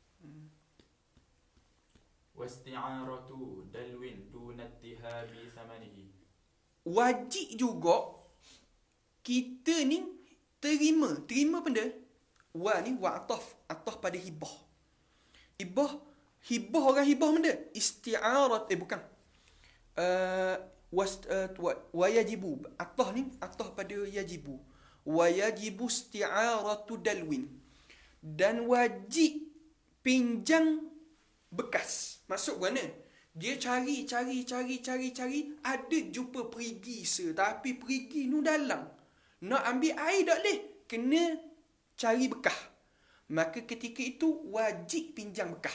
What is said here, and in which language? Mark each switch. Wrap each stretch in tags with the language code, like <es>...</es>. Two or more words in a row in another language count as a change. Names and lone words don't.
<ar>واستعارة دلو دون ذهاب ثمنه.</ar> <ms>Wajib juga kita ni terima benda. Wa ni wa ataf pada hibah. Hibah orang hibah benda. Isti'arat bukan.</ms> <ar>Wayajibu.</ar> <ms>Atah ni atah pada yajibu.</ms> <ar>ويجب استعارة دلو.</ar> <ms>Dan wajib pinjam bekas. Maksud mana? Dia cari, ada jumpa perigi tapi perigi nu dalam. Nak ambil air tak boleh, kena cari bekah. Maka ketika itu wajib pinjam bekah.</ms>